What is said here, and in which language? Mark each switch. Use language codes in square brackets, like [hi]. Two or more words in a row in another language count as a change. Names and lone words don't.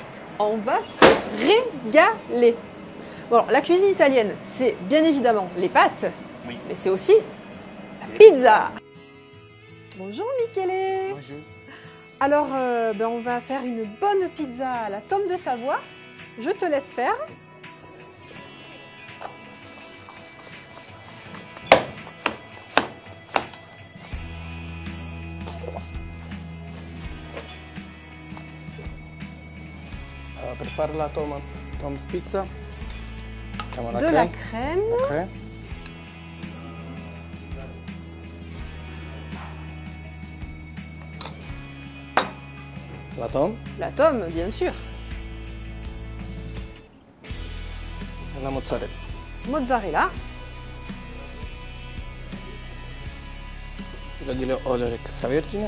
[fr] On va se régaler. Bon, alors, la cuisine italienne, c'est bien évidemment les pâtes, Oui. mais c'est aussi la Pizza. Bonjour Michele. Bonjour. Alors, on va faire une bonne pizza à la tome de Savoie. Je te laisse faire. [it] Per fare la Tom's Pizza mettiamo [fr] De la crème. crème. La Tom La tome, bien sûr. [it] e la mozzarella. Mozzarella. Un filo di olio extravergine.